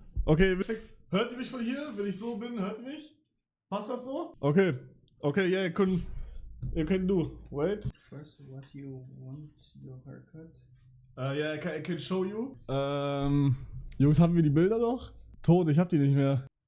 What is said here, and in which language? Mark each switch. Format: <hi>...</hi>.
<de>Okay, hört ihr mich von hier? Wenn ich so bin, hört ihr mich? Passt das so?</de> <en>Okay. Okay, yeah, you can do. Wait. First, what you want your haircut? Yeah, I can show you.</en> <de>Jungs, haben wir die Bilder noch? Tot, ich hab die nicht mehr.</de>